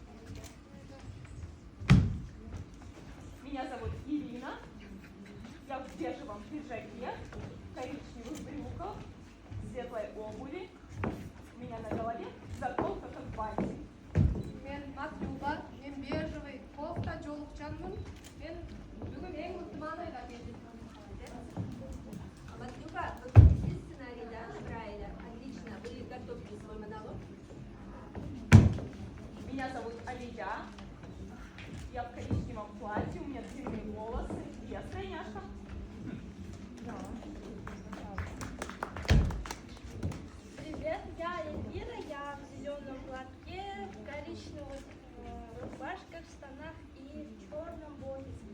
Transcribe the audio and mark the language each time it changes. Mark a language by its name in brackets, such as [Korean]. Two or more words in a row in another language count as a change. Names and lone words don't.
[Russian] Меня зовут Ирина, я в бежевом пиджаке, коричневых брюках, светлой обуви, у меня на голове заколка как бантик. [Kyrgyz] Мен Матюба, мен [Russian] бежевый кофта, [Kyrgyz] жолукчанмын. Мен бүгүн эң ыкма Матюка, [Russian] вот вы сценарий, да, набрали? Отлично. Вы готовьте свой монолог. Меня зовут Алия. Я в коричневом платье, у меня длинные волосы. Я стройняшка. Привет, я Эльвира, я в зеленом платке, в коричневых рубашках, штанах и в черном поясе.